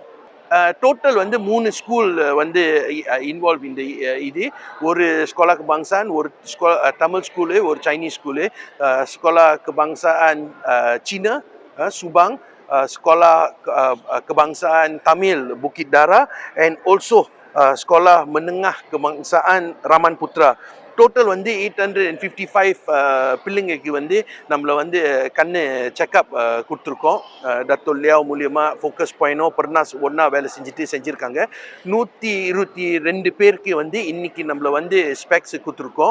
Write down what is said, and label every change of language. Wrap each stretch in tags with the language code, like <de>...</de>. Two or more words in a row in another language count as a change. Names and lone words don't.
<ta>டோட்டல் 3</ta> <en>school involve</en> <ta>இந்த இது. ஒரு</ta> <ms>sekolah kebangsaan,</ms> <ta>ஒரு தமிழ் ஸ்கூலு, ஒரு</ta> <en>Chinese school.</en> <ta>ஸ்கோலா கபாங்சான் சீனா சுபாங், ஸ்கோலா கபாங்சான் தமிழ் Bukidara,</ta> <en>and also sekolah menengah kebangsaan Rahman Putra.</en> <ta>டோட்டல் 855 பிள்ளைங்களுக்கு நம்மளை கண்ணு செக்அப் கொடுத்துருக்கோம். டத்தோல் லியாவ் மூலியமாக ஃபோக்கஸ் பாயிண்டும் பெர்னாஸ் ஒன்றா வேலை செஞ்சுருக்காங்க. 122 பேருக்கு இன்னைக்கு நம்மளை ஸ்பெக்ஸ் கொடுத்துருக்கோம்.</ta>